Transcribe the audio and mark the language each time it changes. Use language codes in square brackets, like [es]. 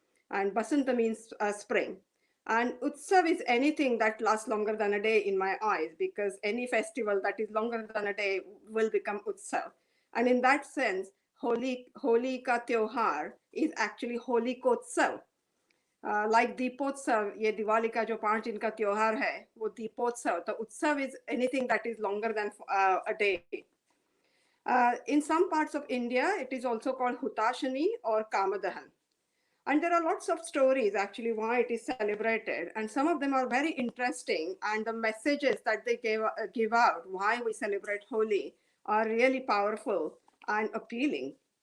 [en] And Basanta means spring. And Utsav is anything that lasts longer than a day in my eyes, because any festival that is longer than a day will become Utsav. And in that sense, Holi ka Tyohar is actually Holi ko Utsav. Like [hi] Deepotsav, ये दिवाली का जो 5 दिन का त्योहार है, वो दीपोत्सव, तो उत्सव [en] is anything that is longer than a day. In some parts of India, it is also called Hutashani or Kamadahan. And there are lots of stories actually why it is celebrated, and some of them are very interesting, and the messages that they give out why we celebrate Holi are really powerful and appealing.